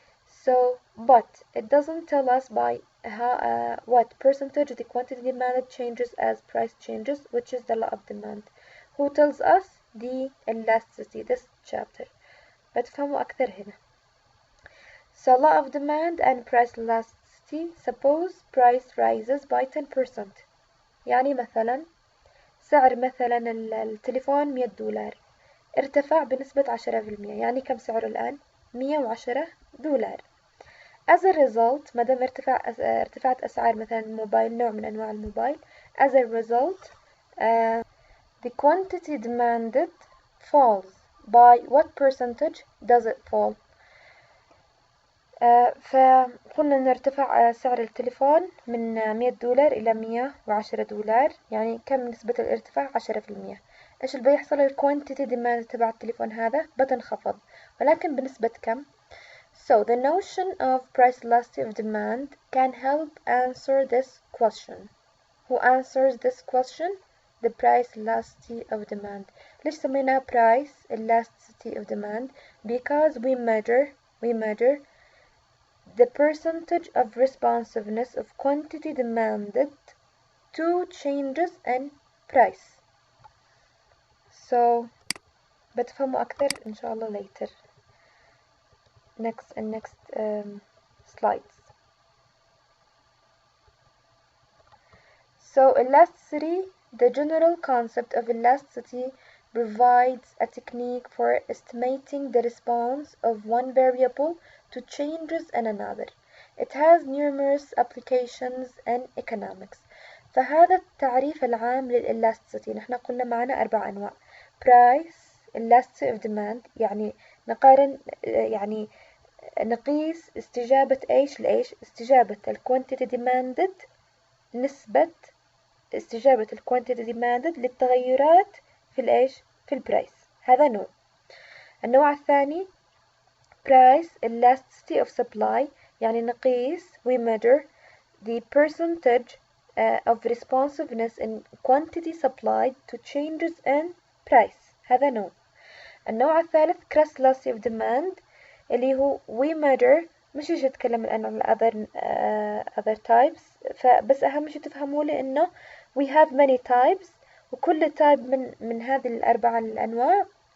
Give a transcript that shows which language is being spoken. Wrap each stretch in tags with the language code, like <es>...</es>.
<en>So, but it doesn't tell us by how, what percentage the quantity demanded changes as price changes, which is the law of demand. Who tells us? The elasticity, this chapter.</en> <ar>بتفهموا أكثر هنا.</ar> <en>So law of demand and price elasticity. Suppose price rises by 10%.</en> <ar>يعني مثلا سعر مثلا التليفون $100 ارتفع بنسبة 10%. يعني كم سعره الآن؟ $110.</ar> <en>As a result</en> <ar>مادام ارتفعت أسعار مثلا الموبايل نوع من أنواع الموبايل,</ar> <en>as a result the quantity demanded falls. By what percentage does it fall?</en> <ar>فقلنا إنه ارتفع سعر التليفون من $100 إلى $110، يعني كم نسبة الارتفاع؟ 10%. إيش اللي بيحصل؟ الكوانتيتي ديماند تبع التليفون هذا بتنخفض، ولكن بنسبة كم؟</ar> <en>So the notion of price elasticity of demand can help answer this question. Who answers this question? The price elasticity of demand.</en> <ar>ليش سميناه</ar> <en>price elasticity of demand? Because we measure the percentage of responsiveness of quantity demanded to changes in price. So</en> <ar>بتفهموا أكثر إن شاء الله</ar> <en>later. Next slides. So elasticity, the general concept of elasticity provides a technique for estimating the response of one variable to changes in another. It has numerous applications in economics.</en> <ar>فهذا التعريف العام للإلاستيسيتي. نحن قلنا معنا 4 أنواع: price, elasticity of demand، يعني نقارن، يعني نقيس استجابة ايش لإيش؟ استجابة الquantity demanded، نسبة استجابة الquantity demanded للتغيرات في الإيش؟ في البرايس. هذا نوع. النوع الثاني</ar> <en>price elasticity of supply،</en> <ar>يعني نقيس</ar> <en>we measure the percentage of responsiveness in quantity supplied to changes in price.</en> <ar>هذا نوع. النوع الثالث cross elasticity of demand، اللي هو</ar> <en>we measure،</en> <ar>مش إيش أتكلم الآن عن</ar> <en>other types،</en> <ar>فبس أهم شي تفهموا لي إنه</ar> <en>we have many types،</en> <ar>وكل type من هذه الأربعة الأنواع</ar>